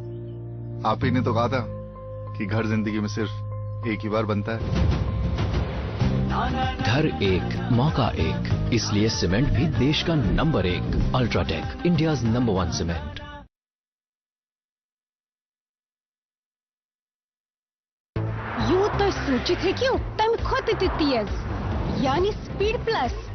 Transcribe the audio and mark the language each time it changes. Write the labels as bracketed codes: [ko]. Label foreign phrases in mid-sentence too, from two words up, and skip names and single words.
[ur] آپ ہی نے تو کہا تھا کہ گھر زندگی میں صرف ایک ہی بار بنتا ہے. گھر ایک, موقع ایک, اس لیے سیمنٹ بھی دیش کا نمبر 1. [en] الٹرا ٹیک, India's number 1 cement. [ks] یوت سوچت ہیکو تمہ کھوتہ تہ تیز, یعنی [en] speed plus.